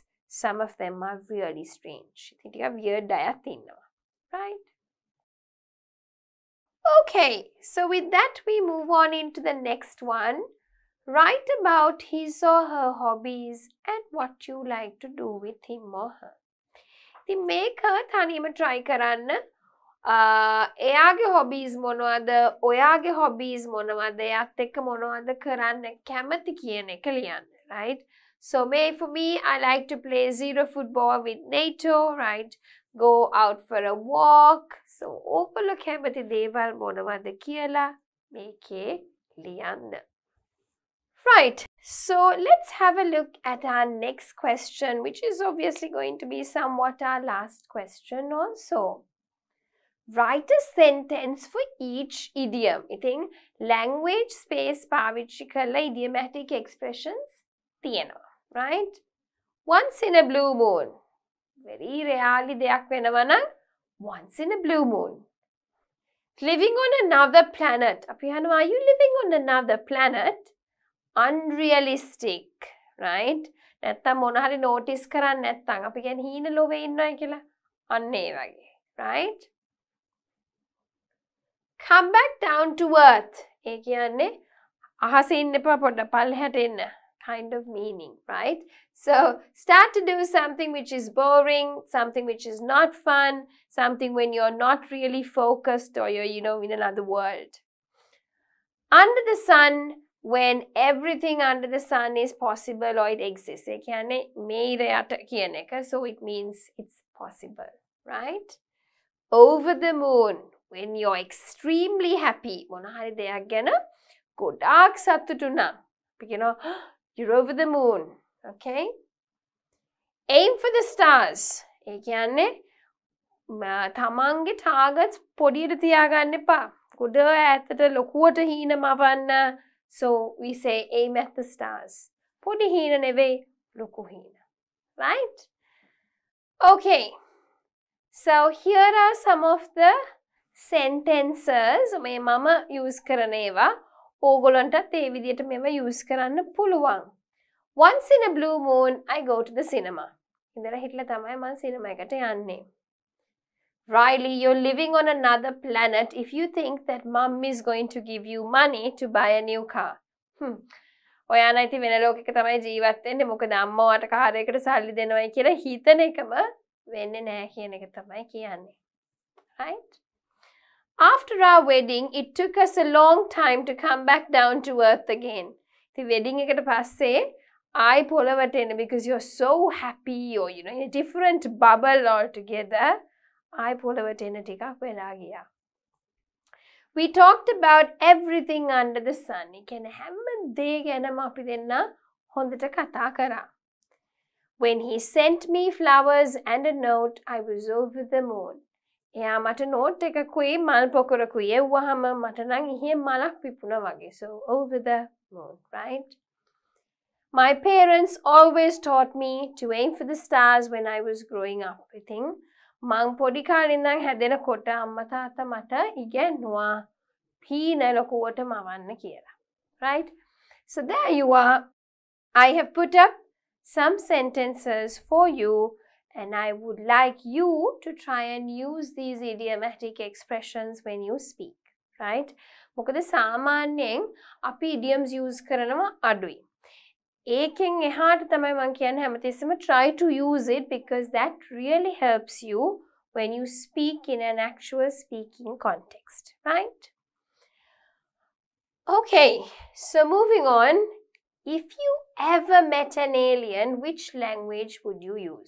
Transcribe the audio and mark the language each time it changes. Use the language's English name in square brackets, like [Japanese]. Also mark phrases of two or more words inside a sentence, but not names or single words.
[English] Some of them are really strange. They are weird, right? Okay, so with that we move on into the next one. Write about his or her hobbies and what you like to do with him or her. [Sinhala] ඉතින් මේක තනියම try කරන්න. එයාගේ hobbies මොනවද? ඔයාගේ hobbies මොනවද? එයාත් එක්ක මොනවද කරන්න කැමති කියන එක ලියන්න, [English] right? So for me, I like to play zero football with NATO, right? Go out for a walk. [Sinhala] So ඕගොල්ලෝ කැමති දේවල් මොනවද කියලා මේකේ ලියන්න. [English] Right, so let's have a look at our next question, which is obviously going to be somewhat our last question also. Write a sentence for each idiom. [Sinhala] ඉතින් [English] language space [Sinhala] පාවිච්චි කරලා [English] idiomatic expressions [Sinhala] තියෙනවා, right? [English] Once in a blue moon. Very rarely [Sinhala] දෙයක් වෙනවා නම් [English] once in a blue moon. Living on another planet. [Sinhala] අපි අහනවා, [English] are you living on another planet? Unrealistic, right? [Sinhala] නැත්තම් මොන හරි notice කරන්නේ නැත්තම් අපි කියන්නේ හීන ලෝකේ ඉන්නවයි කියලා. අන්න ඒ වගේ, [English] right? Come back down to earth. ඒ කියන්නේ අහසේ ඉන්න එපා පොඩ්ඩක් පල්ලෙහාට එන්න. Kind of meaning, right? So start to do something which is boring, something which is not fun, something when you're not really focused or you're, in another world. Under the sun, when everything under the sun is possible or it exists. So it means it's possible, right? Over the moon, when you're extremely happy. You're over the moon, okay? Aim for the stars. [Sinhala] තමන්ගේ targets පොඩියට තියාගන්න එපා. කුඩ ඈතට ලොකුවට හීන මවන්න. [English] So we say aim at the stars. [Sinhala] පොඩි හීන නෙවෙයි, ලොකු හීන. [English] Right? Okay. So here are some of the sentences [Sinhala] මේ මම use කරන ඒවා. ඕගොල්ලන්ටත් ඒ විදිහට මේවා use කරන්න පුළුවන්. [English] Once in a blue moon, I go to the cinema. [Sinhala] ඉඳලා හිටලා තමයි මම cinema එකට යන්නේ. [English] Riley, you're living on another planet if you think that mum is going to give you money to buy a new car. [Sinhala] ඔයා නම් ඉතින් වෙන ලෝකයක තමයි ජීවත් වෙන්නේ. මොකද අම්මා වට කාර්යයකට සල්ලි දෙනවයි කියලා හිතන එකම වෙන්නේ නැහැ කියන එක තමයි කියන්නේ. [English] Right? After our wedding, it took us a long time to come back down to earth again. The wedding [Sinhala] එකට පස්සේ [English] I පොළවට because you're so happy or in a different bubble altogether. [Sinhala] I පොළවට එන ටිකක් වෙලා ගියා. [English] We talked about everything under the sun. [Sinhala] ඒ කියන්නේ හැම දේ ගැනම අපි දෙන්න හොඳට කතා කරා. [English] When he sent me flowers and a note, I was over the moon. [Sinhala] එයා මට note එකකුයි මල් පොකුරකුයි එව්වහම මට නම් ඉහේ මලක් පිපුණා වගේ. [English] So over the moon, right? My parents always taught me to aim for the stars when I was growing up. I think [Sinhala] මං පොඩි කාලේ ඉඳන් හැදෙනකොට අම්මා තාත්තා මට ඉගෙනුවා පීන ලොකුවට මවන්න කියලා. [English] Right? So there you are. I have put up some sentences for you and I would like you to try and use these idiomatic expressions when you speak. Right? [Sinhala] මොකද සාමාන්‍යයෙන් අපි idioms use කරනවා අඩුයි. ඒකෙන් එහාට තමයි මම කියන්නේ හැමතිස්සෙම [English] try to use it because that really helps you when you speak in an actual speaking context, right? Okay, so moving on. If you ever met an alien, which language would you use?